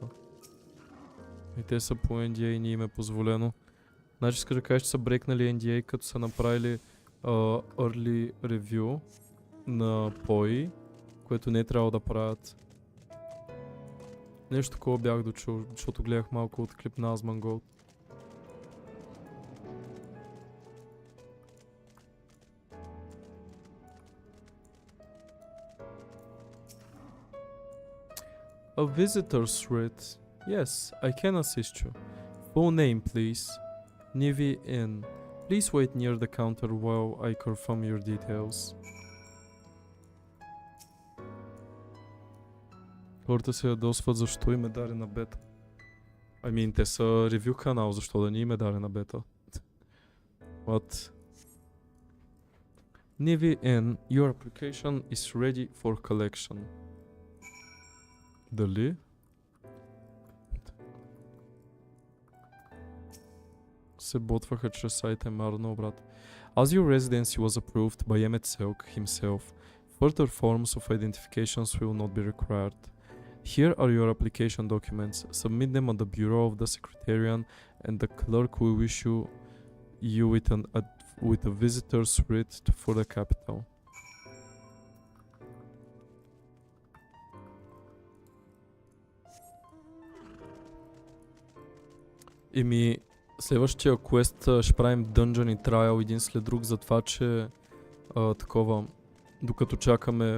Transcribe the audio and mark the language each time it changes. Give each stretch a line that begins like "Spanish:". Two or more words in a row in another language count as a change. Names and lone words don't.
Bulgarian: И те са по NDA и не им е позволено. Значи иска да кажеш, че са брекнали NDA, като са направили
English: early review
Bulgarian: на POI, което не е трябвало да правят. Нещо такова бях дочул, защото гледах малко от клип на Asmongold.
English: A visitor's writ. Yes, I can assist you. Full name, please. Nivi Inn. Please wait near the counter while I confirm your details.
Bulgarian: Хората се ядосват защо им е дадена бета. Те са ревю канал, защо да ни им е дадена бета.
English: What? Nivi N, your application is ready for collection.
Bulgarian: Дали? Се ботваха чрез сайта Марно, брат.
English: As your residency was approved by MSQ himself, further forms of identifications will not be required. Here are your application documents. Submit them at the Bureau of the Secretariat and the clerk will issue you with a visitor's writ for the capital.
Bulgarian: Следващия квест ще правим Dungeon и Trial един след друг за това, че докато чакаме...